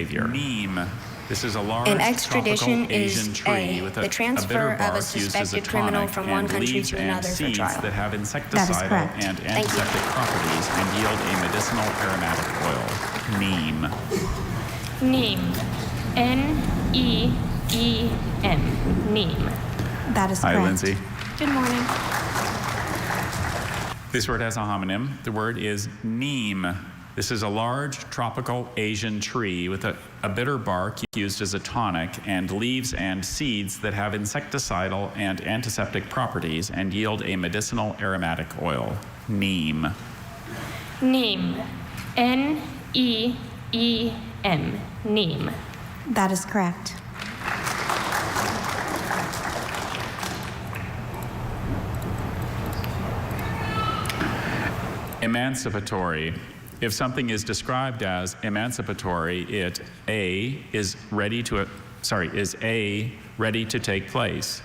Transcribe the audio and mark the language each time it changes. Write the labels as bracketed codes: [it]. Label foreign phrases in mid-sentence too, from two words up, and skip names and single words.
[en] behavior. Neem. This is a large An extradition tropical Asian is tree A, with the a transfer bitter of a bark used as a suspected criminal tonic from one and country leaves to and another for seeds trial. that have That is insecticidal correct. and Thank you. antiseptic properties and yield a medicinal aromatic oil. Neem. Neem. N-E-E-M. Neem. That is Hi, correct. Lindsay. Good morning. This word has a homonym. The word is neem. This is a large tropical Asian tree with a bitter bark used as a tonic and leaves and seeds that have insecticidal and antiseptic properties and yield a medicinal aromatic oil. Neem. Neem. N-E-E-M. Neem. That is correct. Emancipatory. If something is described as emancipatory, it A is ready to take place.